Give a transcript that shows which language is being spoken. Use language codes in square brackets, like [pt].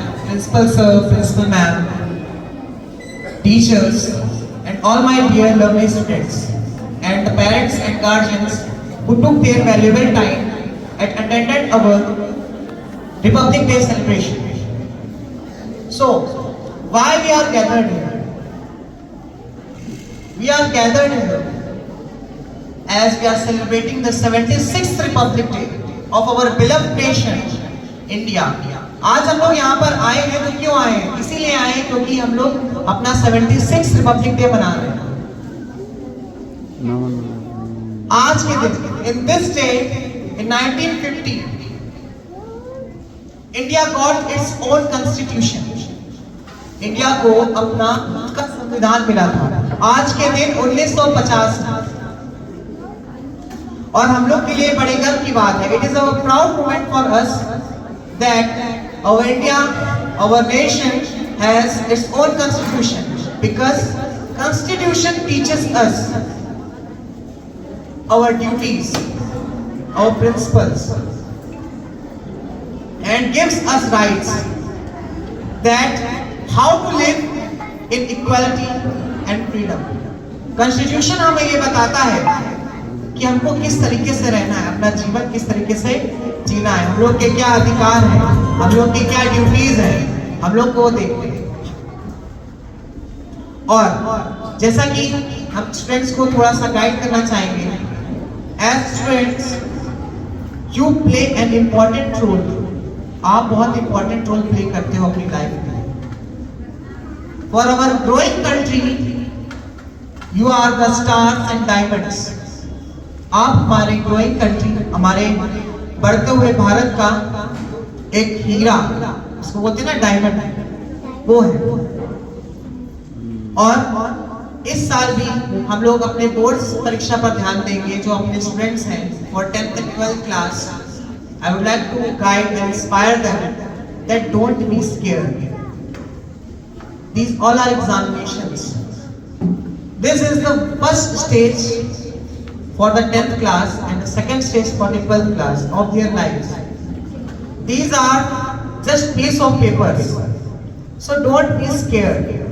[en] Principal sir, principal ma'am, teachers, and all my dear lovely students, and the parents and guardians who took their valuable time and attended our Republic Day celebration. So, why we are gathered here? We are gathered here as we are celebrating the 76th Republic Day of our beloved nation, India. [hi] आज हम लोग यहाँ पर आए हैं तो क्यों आए हैं? इसीलिए आए हैं क्योंकि हम लोग अपना 76 रिपब्लिक डे मना रहे हैं। आज के दिन, [en] in this day, in 1950, India got its own constitution. [hi] India को अपना खुद का संविधान मिला था। आज के दिन 1950 और हम लोग के लिए बड़े गर्व की बात है। [en] It is a proud moment for us that our India, our nation has its own constitution, because constitution teaches us our duties, our principles, and gives us rights, that how to live in equality and freedom. [hi] Constitution हमें ये बताता है कि हमको किस तरीके से रहना है, अपना जीवन किस तरीके से जीना है, हम लोग के क्या अधिकार हैं, हम लोग की क्या ड्यूटीज हैं, हम लोग को देखते हैं। और जैसा कि हम स्टूडेंट्स को थोड़ा सा गाइड करना चाहेंगे, [en] As students you play an important role. [hi] आप बहुत इंपॉर्टेंट रोल प्ले करते हो अपनी लाइफ में। [en] For our growing country you are the stars and diamonds. [hi] आप हमारे ग्रोइंग कंट्री, हमारे बढ़ते हुए भारत का एक हीरा, उसको बोलते हैं ना डायमंड, वो है। और इस साल भी हम लोग अपने बोर्ड्स परीक्षा पर ध्यान देंगे। जो अपने स्टूडेंट्स हैं [en] फॉर 10th and 12th class, I would like to guide and inspire them that don't be scared. These all are examinations. This is the first stage for the 10th class and the second stage for the 12th class of their lives. These are just piece of papers. So don't be scared.